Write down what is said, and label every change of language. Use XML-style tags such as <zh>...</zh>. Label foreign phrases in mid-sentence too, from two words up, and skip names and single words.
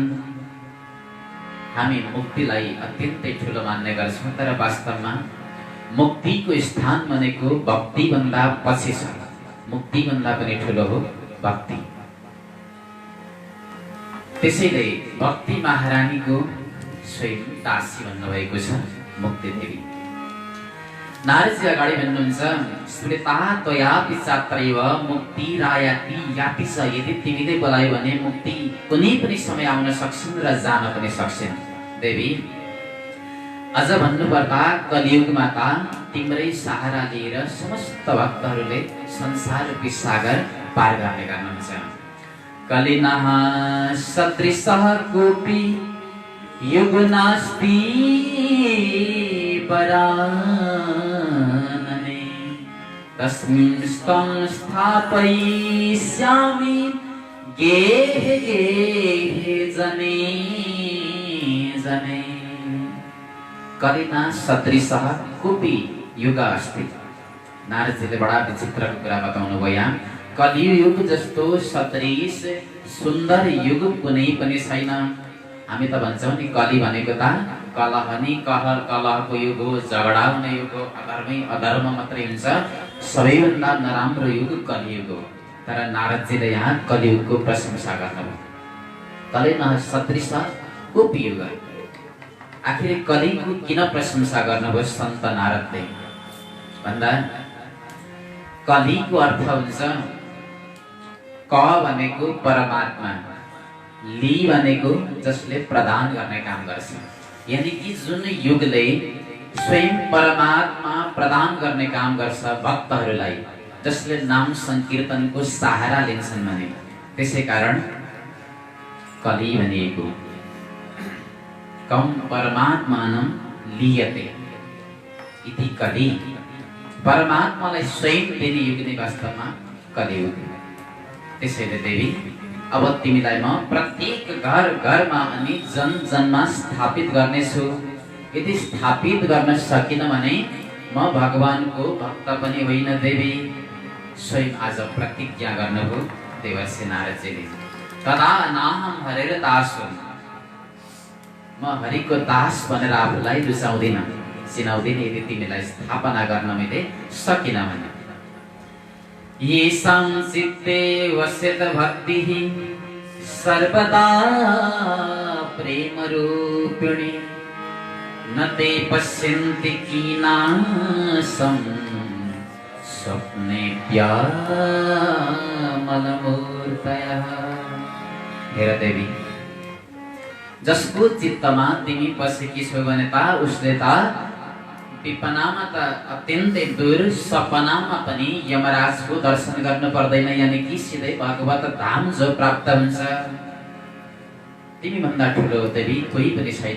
<ne>हामी मुक्तिलाई अत्यन्तै ठुलो मान्ने गर्छौँ, तर वास्तवमा मुक्तिको स्थान भनेको भक्तिभन्दा पछि छ। मुक्तिभन्दा पनि ठुलो हो भक्ति। त्यसैले भक्ति महारानीको स्वयं दासी भन्नुभएको छ मुक्ति देवी। नारदजी अगाडि भन्नुहुन्छ,</ne> <sa>स्मृता त्वयापि चात्रैव मुक्तिरायाति याति च।</sa> <ne>यदि तिमीले बोलायो भने मुक्ति कुनै पनि समय आउन सक्छन् र जान पनि सक्छन्। देवी, अझ भन्नुपर्दा कलियुगमा त तिम्रै सहारा लिएर समस्त भक्तहरूले संसार रूपी सागर पार गर्ने गर्नुहुन्छ।</ne> <sa>कलिनः सदृशः कोऽपि युग नास्ति परानने, तस्मिन् स्तं स्थापयिष्यामि गेहे गेहे जने जने। कलिना सदृशः कोऽपि युग अस्ति।</sa> <ne>नारदजीले बडा विचित्रको कुरा बताउनु भयो यहाँ। कलियुग जस्तो सदृश सुन्दर युग कुनै पनि छैन। हामी त भन्छौँ नि कली भनेको त कलह नि कलहको युग हो, झगडा हुने युग हो, अधर्मै अधर्म मात्रै हुन्छ। सबैभन्दा नराम्रो युग कलियुग हो। तर नारदजीले यहाँ कलियुगको प्रशंसा गर्नुभयो।</ne> <sa>कलिना सदृश कोऽपि युग।</sa> <ne>आखिर कलिको किन प्रशंसा गर्नुभयो सन्त नारदले भन्दा, कलिको अर्थ हुन्छ क भनेको परमात्मा, ली भनेको जसले प्रदान गर्ने काम गर्छ।</ne> <hi>यानी कि</hi> <ne>जुन युगले स्वयं परमात्मा प्रदान गर्ने काम गर्छ भक्तहरूलाई, जसले नाम संकीर्तनको सहारा लिन्छन् भने, त्यसै कारण कली भनिएको।</ne> <sa>कम परमात्मानं लीयते इति कली।</sa> <ne>परमात्मालाई स्वयं दिने युग नै वास्तवमा कलियुग। त्यसैले देवी, अब तिमीलाई म प्रत्येक घर घरमा अनि जन जनमा स्थापित गर्नेछु। यदि स्थापित गर्न सकिन भने म भगवानको भक्त पनि होइन देवी। स्वयं आज प्रतिज्ञा गर्नुभयो देवर्षि नारदजीले।</ne> <sa>तदा नाहं हरेर दासो,</sa> <ne>म हरिको दास भनेर आफूलाई रुचाउँदिन, चिनाउँदिन यदि तिमीलाई स्थापना गर्न मैले सकिन भने।</ne> <sa>येषां चित्ते वस्यत भक्तिः सर्वदा प्रेम रूपिणी, न ते पश्यन्ति कीनाशं स्वप्नेऽप्यामलमूर्तयः।</sa> <ne>हेर देवी, जसको चित्तमा तिमी पसेकी छौ भने त उसले त विपनामा त अत्यन्तै दूर, सपनामा पनि यमराजको दर्शन गर्नु पर्दैन।</ne> <hi>यानी कि</hi> <ne>सिधै भगवत धाम जो प्राप्त हुन्छ। तिमी भन्दा ठुलो देवी कोही पनि छैन।</ne>